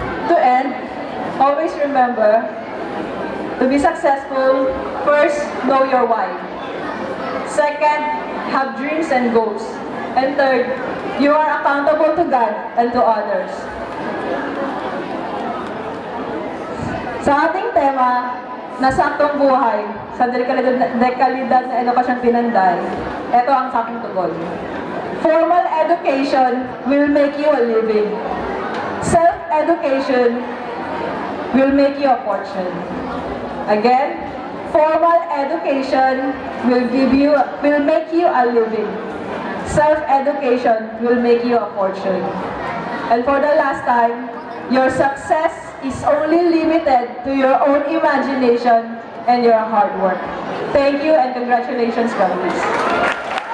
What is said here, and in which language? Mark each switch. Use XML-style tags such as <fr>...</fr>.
<en>To end, always remember, to be successful, first, know your why. Second, have dreams and goals. And third, you are accountable to God and to others.</en> <tl>Sa ating tema, nasaktong buhay, sa dekalidad na edukasyong pinanday, ito ang saking tugon.</tl> <en>Formal education will make you a living. Self-education will make you a fortune. Again, formal education will make you a living. Self-education will make you a fortune. And for the last time, your success is only limited to your own imagination and your hard work. Thank you and congratulations, families.</en>